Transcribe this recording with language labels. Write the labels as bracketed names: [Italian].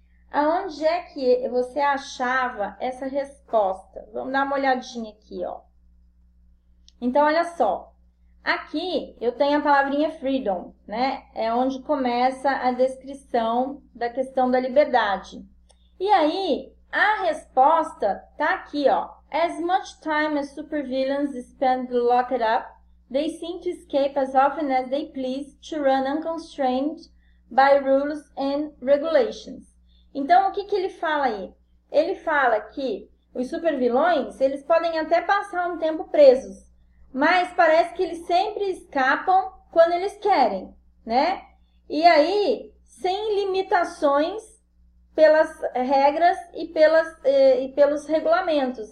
[Portuguese] Aonde é que você achava essa resposta? Vamos dar uma olhadinha aqui, ó. Então, olha só. Aqui eu tenho a palavrinha freedom, né? É onde começa a descrição da questão da liberdade. E aí, a resposta tá aqui, ó. [English] As much time as supervillains spend locked up, they seem to escape as often as they please to run unconstrained by rules and regulations. [Portuguese] Então, o que ele fala aí? Ele fala que os supervilões, eles podem até passar um tempo presos, mas parece que eles sempre escapam quando eles querem, né? E aí, sem limitações pelas regras e pelos regulamentos.